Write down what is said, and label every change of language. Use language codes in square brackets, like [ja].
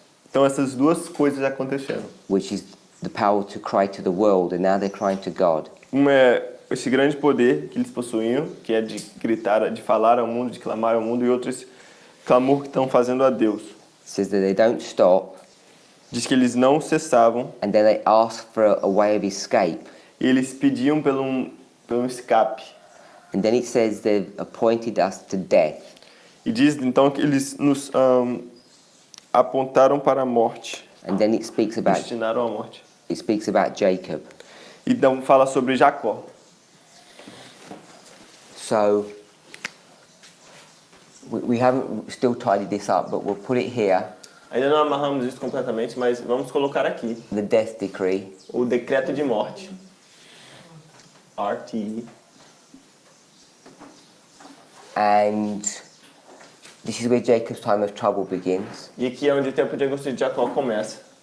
[pt] Então essas duas coisas aconteceram. [en] which is the power to cry to the world, and now they're crying to God. [pt] Uma é esse grande poder que eles possuíam, que é de gritar, de falar ao mundo, de clamar ao mundo, e outro esse clamor que estão fazendo a Deus. [en] It says that they don't stop, [pt] Diz que eles não cessavam [en] and then they ask for a way of escape. [pt] e eles pediam pelo escape. [en] And then it says they've appointed us to death. [pt] E diz então que eles nos apontaram para a morte, [en] And then it speaks about Jacob. [pt] Jacob. E então fala sobre Jacó. [en] So we haven't still tidied this up, but we'll put it here. [pt] Ainda não amarramos isso completamente, mas vamos colocar aqui [en] The death decree. [pt] o decreto de morte. RT. [en] And this is where Jacob's time of trouble begins. [pt] E aqui é onde o tempo de angústia de Jacó começa.